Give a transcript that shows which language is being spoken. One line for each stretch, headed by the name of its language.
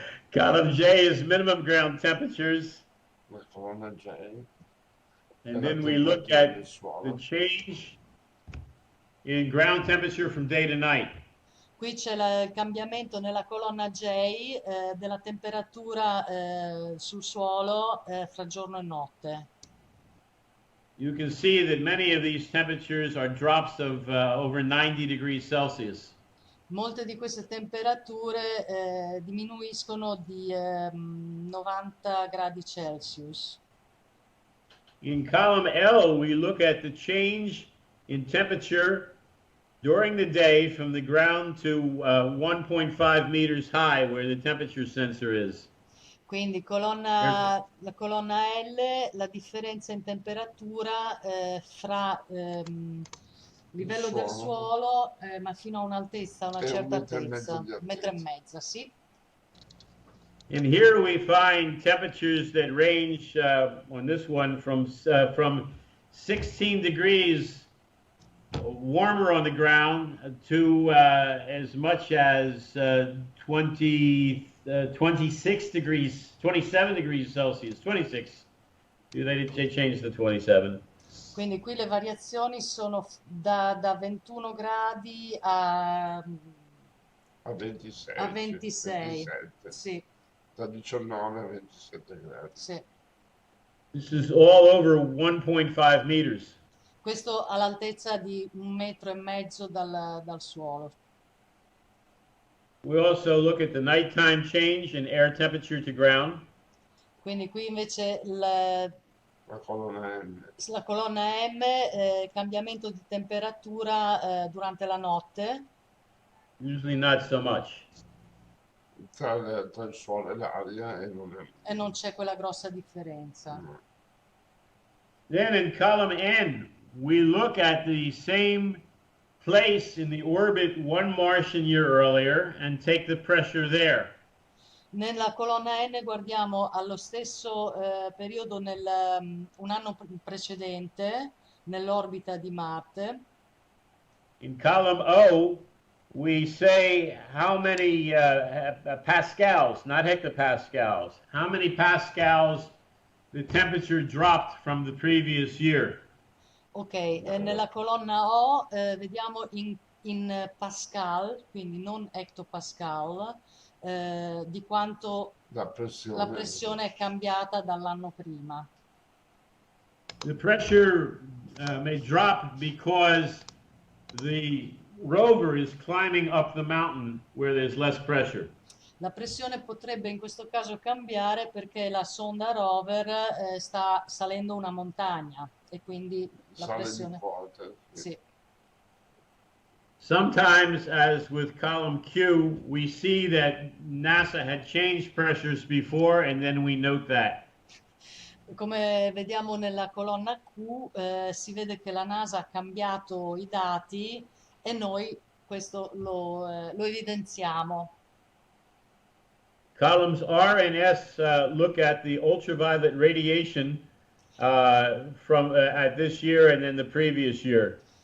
English: Column J is minimum ground temperatures.
Italian: La colonna J.
English: And then we look at the change in ground temperature from day to night.
Italian: Qui c'è il cambiamento nella colonna J della temperatura sul suolo fra giorno e notte.
English: You can see that many of these temperatures are drops of over 90 degrees Celsius.
Italian: Molte di queste temperature diminuiscono di 90 gradi Celsius.
English: In column L, we look at the change in temperature during the day from the ground to 1.5 meters high, where the temperature sensor is.
Italian: Quindi la colonna L, la differenza in temperatura fra livello del suolo, ma fino a un'altezza, una certa altezza, 1,5 metri, sì.
English: And here we find temperatures that range on this one from 16 degrees warmer on the ground to as much as 26 degrees, 27 degrees Celsius, 26. They changed the 27.
Italian: Quindi qui le variazioni sono da 21 gradi a 26. A 26. 27. Sì. Da 19 a 27 gradi. Sì.
English: This is all over 1.5 meters.
Italian: Questo all'altezza di 1,5 metri dal suolo.
English: We also look at the nighttime change in air temperature to ground.
Italian: Quindi qui invece La colonna M. La colonna M, cambiamento di temperatura durante la notte.
English: Usually not so much.
Italian: Tra il suolo e l'aria e non c'è quella grossa differenza. No.
English: Then in column N, we look at the same place in the orbit 1 Martian year earlier and take the pressure there.
Italian: Nella colonna N guardiamo allo stesso periodo un anno precedente nell'orbita di Marte.
English: In column O, we say how many pascals, not hectopascals, how many pascals the temperature dropped from the previous year.
Italian: Ok, nella colonna O vediamo in Pascal, quindi non hectopascal, di quanto la pressione è cambiata dall'anno prima.
English: The pressure may drop because the rover is climbing up the mountain where there's less pressure.
Italian: La pressione potrebbe in questo caso cambiare perché la sonda rover sta salendo una montagna e quindi la Sale di pressione... quota. Sì.
English: Sometimes, as with column Q, we see that NASA had changed pressures before, and then we note that.
Italian: Come vediamo nella colonna Q, si vede che la NASA ha cambiato i dati e noi questo lo evidenziamo.
English: Columns R and S look at the ultraviolet radiation from at this year and then the previous year.